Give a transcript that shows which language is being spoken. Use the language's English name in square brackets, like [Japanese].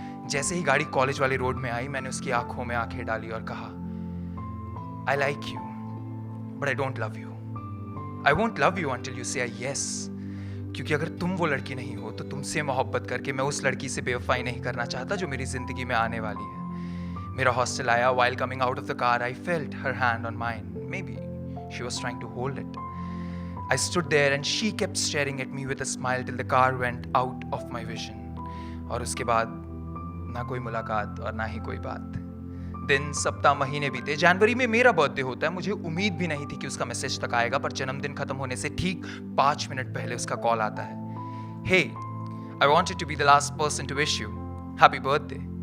[Hindi] जैसे ही गाड़ी कॉलेज वाले रोड में आई, मैंने उसकी आंखों में आंखें डाली और कहा, [English] I like you but I don't love you. I won't love you until you say yes. [Hindi] क्योंकि अगर तुम वो लड़की नहीं हो तो तुमसे मोहब्बत करके मैं उस लड़की से बेवफाई नहीं करना चाहता जो मेरी जिंदगी में आने वाली है। मेरा हॉस्टल आया। [English] While coming out of the car, I felt her hand on mine. Maybe she was trying to hold it. I stood there and she kept staring at me with a smile till the car went out of my vision. [Hindi] और उसके बाद ना कोई मुलाकात और ना ही कोई बात। दिन, सप्ताह, महीने बीते। जनवरी में मेरा बर्थडे होता है। मुझे उम्मीद भी नहीं थी कि उसका मैसेज तक आएगा, पर जन्मदिन खत्म होने से ठीक 5 मिनट पहले उसका कॉल आता है। [English] Hey, I wanted to be the last person to wish you happy birthday.